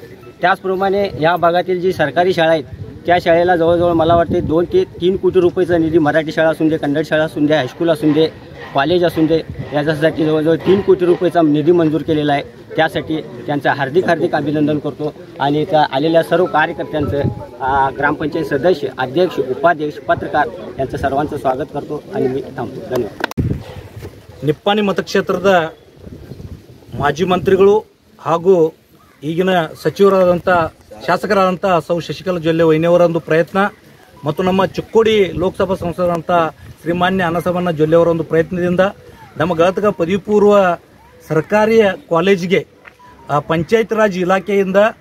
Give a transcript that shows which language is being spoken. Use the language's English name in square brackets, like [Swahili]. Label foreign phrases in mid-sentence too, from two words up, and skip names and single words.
[Marathi] त्याचप्रमाणे या भागातील जी सरकारी शाळा आहेत त्या शाळेला जवळजवळ मला वाटते 2 ते 3 कोटी रुपयाचा निधी, मराठी शाळा असून दे, कन्नड शाळा असून दे, हायस्कूल असून दे, कॉलेज असून दे, याच्यासाठी जवळजवळ 3 कोटी रुपयाचा निधी मंजूर केलेला आहे। त्यासाठी त्यांचं हार्दिक अभिनंदन करतो आणि त्या आलेल्या सर्व कार्यकर्त्यांचं, ग्रामपंचायत सदस्य, अध्यक्ष, उपाध्यक्ष, पत्रकार यांचं सर्वांचं स्वागत करतो आणि मी थांबतो। [Kannada] ಧನ್ಯವಾದ। ನಿಪ್ಪಾಣಿ ಮತಕ್ಷೇತ್ರದ ಮಾಜಿ ಮಂತ್ರಿಗಳು ಹಾಗೂ ಈಗಿನ ಸಚಿವರಾದಂಥ ಶಾಸಕರಾದಂಥ ಸೌ ಶಶಿಕಲಾ ಜೊಲ್ಲೆ ವೈನಿಯವರ ಒಂದು ಪ್ರಯತ್ನ ಮತ್ತು ನಮ್ಮ ಚಿಕ್ಕೋಡಿ ಲೋಕಸಭಾ ಸಂಸದರಾದಂಥ ಶ್ರೀಮಾನ್ಯ ಅಣ್ಣಸಾಹೇಬ ಜೊಲ್ಲೆ ಅವರ ಒಂದು ಪ್ರಯತ್ನದಿಂದ ನಮ್ಮ ಗದಗ ಪದವಿ ಪೂರ್ವ ಸರ್ಕಾರಿ ಕಾಲೇಜಿಗೆ ಪಂಚಾಯತ್ ರಾಜ್ ಇಲಾಖೆಯಿಂದ